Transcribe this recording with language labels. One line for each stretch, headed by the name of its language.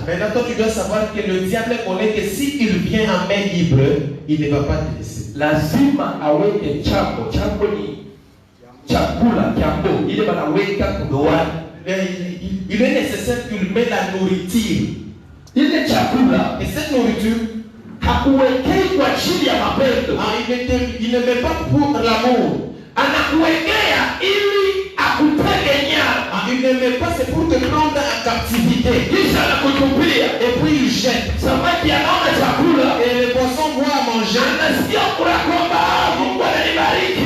French: Maintenant, toi, tu dois savoir que le diable connaît que s'il vient en main libre, il ne va pas te laisser.
Swahili: Lazima aweke chambo. Chambo ni chakula, chambo ile wanaweka kudoani.
French: Il est nécessaire qu'il mette la nourriture.
Swahili: Ile chakula
French: Et cette nourriture,
Swahili: hakuwekei kwa ajili ya mapendo.
French: il ne met pas pour l'amour.
Swahili: Anakuwekea ili akutege nyara.
French: Il ne met pas, c'est pour te prendre en captivité.
Swahili: Kisha anakutupia.
French: Et puis il jette.
Swahili: Samaki anaona chakula.
French: Et le poisson voit à manger.
Swahili: Anasikia kula kwamba Mungu ananibariki.